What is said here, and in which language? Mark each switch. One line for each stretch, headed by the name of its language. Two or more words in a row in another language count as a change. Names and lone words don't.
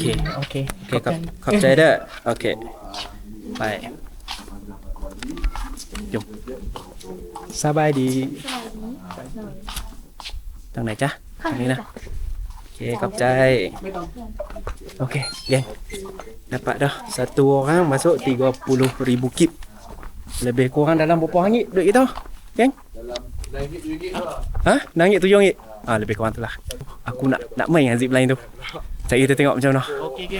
Thai: โอเค โอเคขอบใจเด้อโอเค ไปจบสบายดีทางไหนจ๊ะทางนี้นะ โอเคขอบใจ โอเค,
Malay: geng. Dapat dah satu orang masuk 30,000 kip. Lebih kurang dalam berapa ringgit duit kita, geng? Hah? RM6, RM7? Lebih kurang tu lah. Aku nak main dengan zip line tu. Cari kita tengok macam mana. Okey, geng.